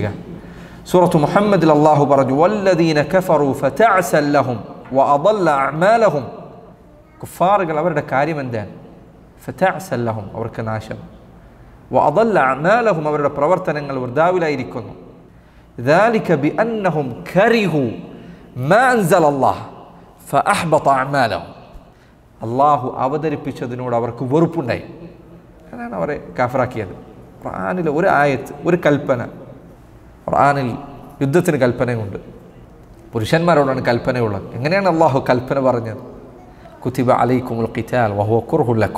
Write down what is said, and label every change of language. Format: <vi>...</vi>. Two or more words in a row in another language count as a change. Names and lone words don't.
<ml>സൂറത്ത് മുഹമ്മദിൽ അല്ലാഹു പറഞ്ഞു,</ml> <ar>والذين كفروا فتعسا لهم وأضل أعمالهم.</ar> <ml>കുഫാറുകൾ അവരുടെ കാര്യം എന്താണ്?</ml> <ar>فتعسا لهم,</ar> <ml>അവർക്ക് നാശം.</ml> <ar>وأضل أعمالهم,</ar> <ml>അവരുടെ പ്രവർത്തനങ്ങൾ വൃഥാവിലായിരിക്കുന്നു.</ml> <ar>ذلك بأنهم كرهوا ما أنزل الله فأحبط أعمالهم.</ar> <ml>അള്ളാഹു അവതരിപ്പിച്ചതിനോട് അവർക്ക് വെറുപ്പുണ്ടായി, അതാണ് അവരെ കാഫറാക്കിയത്. ഖുർആനിൽ ഒരു ആയത്ത്, ഒരു കൽപ്പന, ഖുർആനിൽ യുദ്ധത്തിന് കൽപ്പനയുണ്ട്, പുരുഷന്മാരോടാണ് കൽപ്പനയുള്ളത്. എങ്ങനെയാണ് അള്ളാഹു കൽപ്പന പറഞ്ഞത്?</ml> <ar>كتب عليكم القتال وهو كره لكم.</ar>